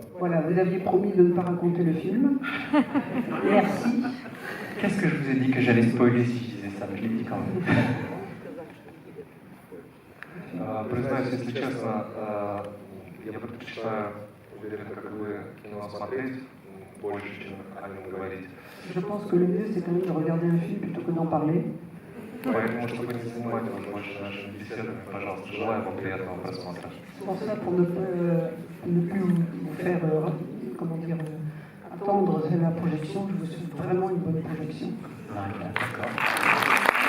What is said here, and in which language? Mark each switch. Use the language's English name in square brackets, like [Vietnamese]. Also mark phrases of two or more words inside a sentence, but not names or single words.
[French] Voilà, vous aviez promis de ne pas raconter le film. Merci. Qu'est-ce que je vous ai dit que j'allais spoiler si je disais ça? Mais je l'ai dit quand même. [Russian] Признаюсь, если честно, я предпочитаю, уверен, как вы, кино смотреть больше, чем о нем говорить. [French] Je pense que le mieux, c'est quand même de regarder un film plutôt que d'en parler. [Russian] Поэтому, чтобы не занимать вас больше нашими беседами, пожалуйста, желаю вам приятного просмотра. [French] C'est pour ça, pour ne plus vous faire attendre la projection, je vous souhaite vraiment une bonne projection. D'accord.